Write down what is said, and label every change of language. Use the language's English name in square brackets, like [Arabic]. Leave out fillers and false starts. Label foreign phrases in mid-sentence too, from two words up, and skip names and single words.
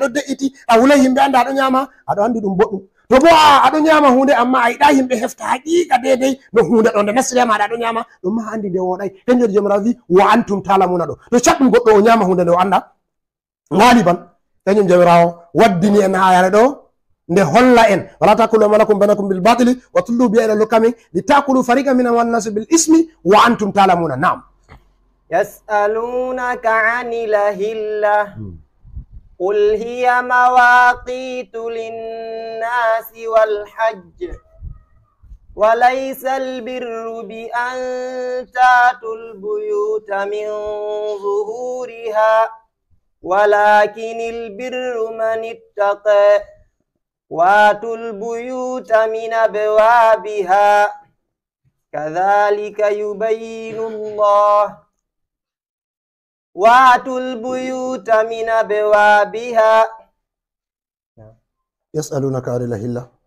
[Fula] ɗo de'iti a hulay yimɓe anda aɗo ñama aɗo andi ɗum boɗɗum to bo aɗo ñama hunde amma a yiɗa yimɓe hefta haqiqa dedei no hunde ɗo nde nastiri maɗa aɗo ñama ɗum ma andi nde woɗay kanjum waɗi jomirawo wi [Arabic] وأنتم تعلمون [Fula] ɗo to caɗɗum goɗɗo o ñama hunde nde o anda ngaliban kanjum jomirawo waddini en hayare ɗo nde holla en [Arabic] ولا تأكلوا أموالكم بينكم بالباطل وتدلوا بها إلى الحكام لتأكلوا فريقا من الناس بالإثم وأنتم تعلمون. [Fula] Naam. [Arabic] يسألونك عن الأهلة قل هي مواقيت للناس وال الحج وليس البر بأن تأتوا البيوت من ظهورها ولكن البر من اتقى واتوا البيوت من أبوابها كذلك يبين الله واتوا البيوت من أبوابها يسألونك عن الأهلة